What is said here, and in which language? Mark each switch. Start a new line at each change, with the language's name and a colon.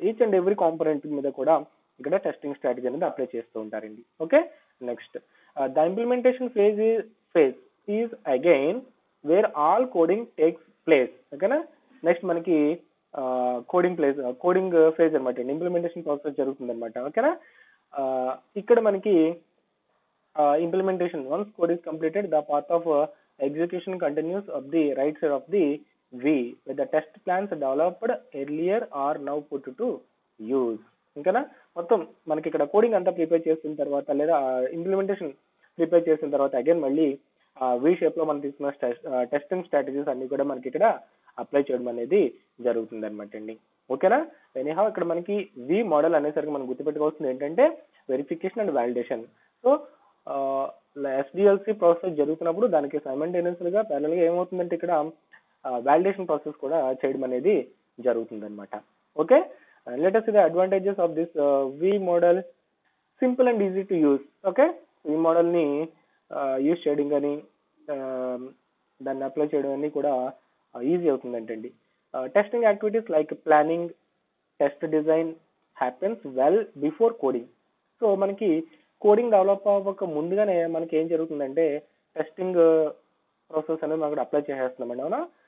Telugu: Each and every component మీద కూడా ఇక్కడ టెస్టింగ్ స్ట్రాటజీ అనేది అప్లై చేస్తూ ఉంటారండి.
English: Okay, next the implementation phase is again where all coding takes place.
Telugu: ఓకేనా, నెక్స్ట్ మనకి కోడింగ్ ఫేజ్ అనమాట, ఇంప్లిమెంటేషన్ ప్రాసెస్ జరుగుతుంది అనమాట. ఓకేనా, ఇక్కడ మనకి
English: implementation, once code is completed, the path of execution continues of the right side of the V with the test plans developed earlier are now put to use.
Telugu: ఇంకనా మొత్తం మనకి ఇక్కడ coding అంతా prepare చేసిన తర్వాత లేదా ఇంప్లిమెంటేషన్ ప్రిపేర్ చేసిన తర్వాత again మళ్ళీ వి షేప్ లో మనం తీసుకున్న టెస్టింగ్ స్ట్రాటజీస్ అన్ని కూడా మనకి ఇక్కడ అప్లై చేయడం అనేది జరుగుతుంది అనమాట అండి. ఓకేనా, ఎనీహౌ ఇక్కడ మనకి వి మోడల్ అనేసరికి మనం గుర్తుపెట్టుకోవాల్సింది ఏంటంటే verification and validation. So SDLC process జరుగుతున్నప్పుడు దానికి సైమల్టేనియస్ గా ప్యారలల్ గా ఏమవుతుందంటే ఇక్కడ వాలిడేషన్ ప్రాసెస్ కూడా చేయడం అనేది జరుగుతుంది అనమాట.
English: Okay, let us see the advantages of this V model. Simple and easy to use. Okay,
Telugu: ఈ మోడల్ ని యూజ్ చేయడం కానీ దాన్ని అప్లై చేయడం అన్నీ కూడా easy అవుతుందంటండి.
English: Testing activities like planning, test design happens well before coding.
Telugu: So మనకి coding develop అవ్వక ముందుగానే మనకి ఏం జరుగుతుందంటే టెస్టింగ్ ప్రాసెస్ అనేది మనం అప్లై చేసేస్తున్నామండి. అవునా?